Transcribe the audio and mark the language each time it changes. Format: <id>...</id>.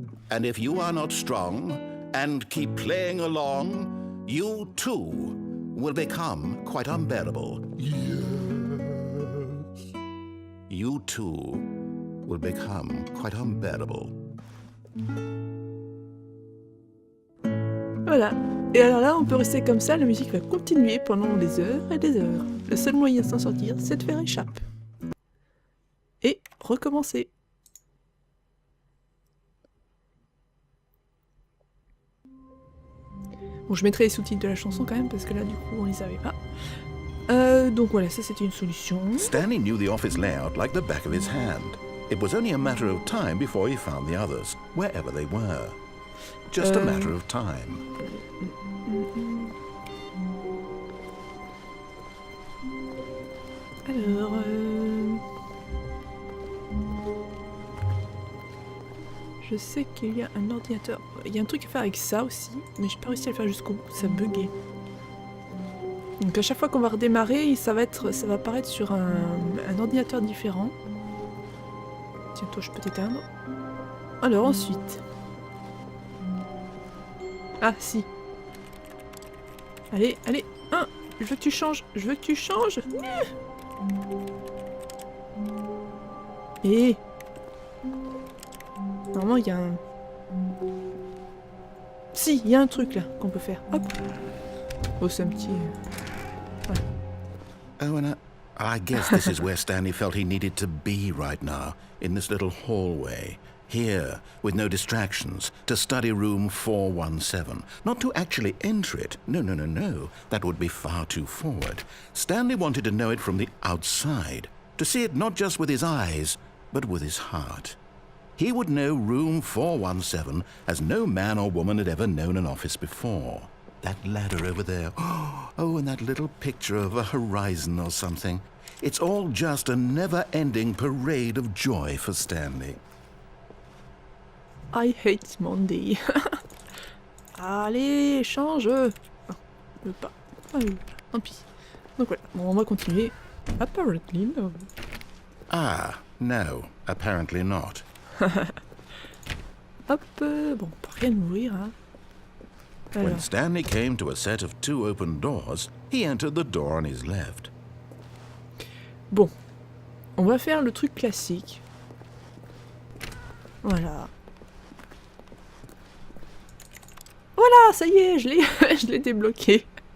<en>And if you are not strong and keep playing along, you too will become quite unbearable. Yes. You too will become quite unbearable.</en> <fr>Voilà. Et alors là, on peut rester comme ça, la musique va continuer pendant des heures et des heures. Le seul moyen de s'en sortir, c'est de faire échappe. Et recommencer. Bon, je mettrai les sous-titres de la chanson quand même, parce que là, du coup, on les avait pas. Donc voilà, ça c'était une solution.</fr> <en>Stanley knew the office layout like the back of his hand. It was only a matter of time before he found the others, wherever they were. Just a matter of time.</en> <fr>Alors... Je sais qu'il y a un ordinateur. Il y a un truc à faire avec ça aussi, mais j'ai pas réussi à le faire jusqu'au bout, ça buguait. Donc à chaque fois qu'on va redémarrer, ça va apparaître sur un ordinateur différent. Tiens, toi, je peux t'éteindre. Alors ensuite... Ah, si. Allez, allez, je veux que tu changes, je veux que tu changes. Et... Normalement, il y a un... Si, il y a un truc là qu'on peut faire. Hop. Oh, c'est un petit... Voilà.</fr> <en>Oh, and I guess this is where Stanley felt he needed to be right now, in this little hallway. Here, with no distractions, to study room 417. Not to actually enter it. No, no, no, no. That would be far too forward. Stanley wanted to know it from the outside. To see it not just with his eyes, but with his heart. He would know room 417 as no man or woman had ever known an office before. That ladder over there. Oh, and that little picture of a horizon or something. It's all just a never-ending parade of joy for Stanley. I hate Monday.</en> <fr>Allez, change. Ah, je veux pas. Ah, oui, tant pis. Donc voilà, bon, on va continuer.</fr> <en>Apparently no. Ah, no, apparently not.</en> <fr>Hop, bon, pas rien de mourir, hein. Alors.</fr> <en>When Stanley came to a set of 2 open doors, he entered the door on his left.</en> <fr>Bon, on va faire le truc classique. Voilà. Voilà, ça y est, je l'ai débloqué.</fr>